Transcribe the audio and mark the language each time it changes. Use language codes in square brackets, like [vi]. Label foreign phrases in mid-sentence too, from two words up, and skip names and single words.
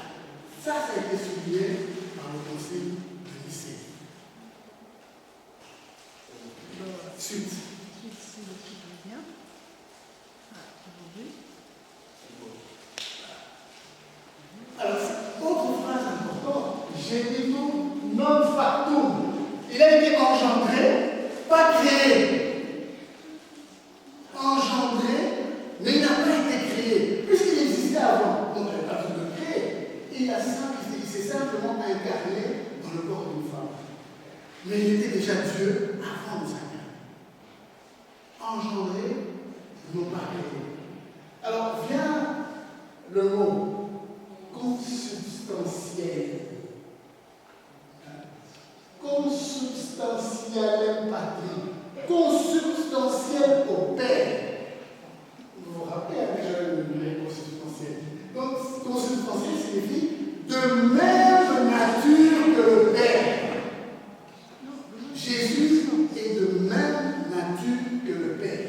[fr] Ça a été souligné par le Concile de Nicée. Suite. Alors, autre phrase importante, [la] genitum non factum. [fr] Il a été engendré, pas créé. Engendré, mais il n'a pas été créé. Puisqu'il existait avant, donc il n'avait pas besoin de créer. Il s'est simplement incarné dans le corps d'une femme. Mais il était déjà Dieu avant de s'incarner. Engendré, non pas créé. Alors vient le mot consubstantiel. [la] Consubstantialem patri. [fr] Consubstantiel au Père. Vous vous rappelez déjà le consubstantiel. Donc, consubstantiel signifie de même nature que le Père. Jésus est de même nature que le Père.